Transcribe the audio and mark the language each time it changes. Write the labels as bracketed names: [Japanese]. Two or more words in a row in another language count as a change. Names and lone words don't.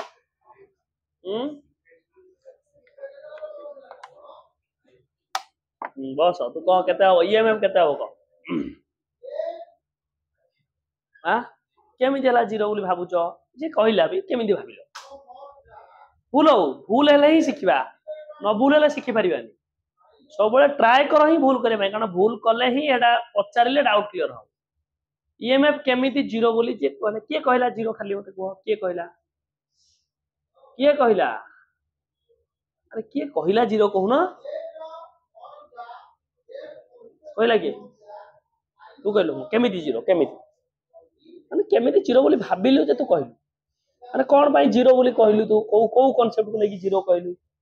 [Odia] ବସ ତୁ କହ କେତେ ହୋ ଈଏମଏଫ କେତେ ହୋ କ ହଁ କେମି ଦେଲା ଜିରୋ ବୋଲି ଭାବୁ ଛ ଯେ କହିଲା ଭି କେମି ଦେ ଭାବିଲୋ ଭୁଲ ହେଲେ ହି ଶିଖିବା ନ ଭୁଲ ହେଲେ ଶିଖି ପରିବାନି ସବ ବେଳେ ଟ୍ରାଇ କର ହି ଭୁଲ କରେ କାରଣ ଭୁଲ କଲେ ହି ଏଡା ପଚାରିଲେ [English] doubt clear [Odia] ହୋ ଈଏମଏଫ କେମିତି ଜିରୋ ବୋଲି ଯେ କହଲେ କେ କହଲା ଜିରୋ ଖାଲି ମତେ କହ କେ କହଲା ଅରେ କେ କହଲା ଜିରୋ କହୁନା କହଲା କେ ତୁ କହଲୁ କେମିତି ଜିରୋ କେମିତି ମାନେ କେମିତି ଜିରୋ ବୋଲି ଭାବିଲୁ ଯେ ତୁ କହଲୁ ଅରେ କୋନ ଭାଇ ଜିରୋ ବୋଲି କହଲୁ ତୁ କୋ କାନସେପ୍ଟ କୋ ଲେକି ଜିରୋ କହଲୁ